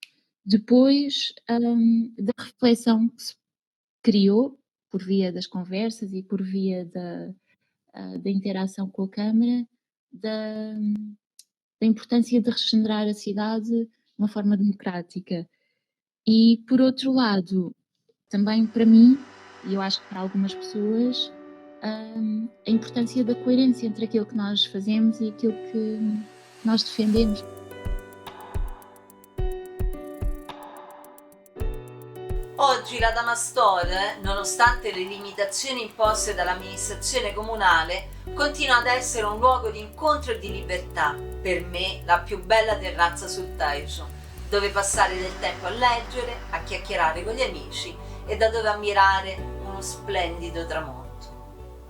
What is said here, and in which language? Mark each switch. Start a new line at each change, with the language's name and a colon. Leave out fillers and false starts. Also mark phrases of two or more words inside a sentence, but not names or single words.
Portuguese: Depois da reflexão que se criou por via das conversas e por via da interação com a Câmara, da importância de regenerar a cidade de uma forma democrática. E, por outro lado, também para mim, e eu acho que para algumas pessoas, a importância da coerência entre aquilo que nós fazemos e aquilo que nós defendemos.
Italian: Oggi oggi la Damastore, nonostante le limitazioni imposte dall'amministrazione comunale, continua ad essere un luogo di incontro e di libertà, per me la più bella terrazza sul Tajo, dove passare del tempo a leggere, a chiacchierare con gli amici e da dove ammirare uno splendido tramonto.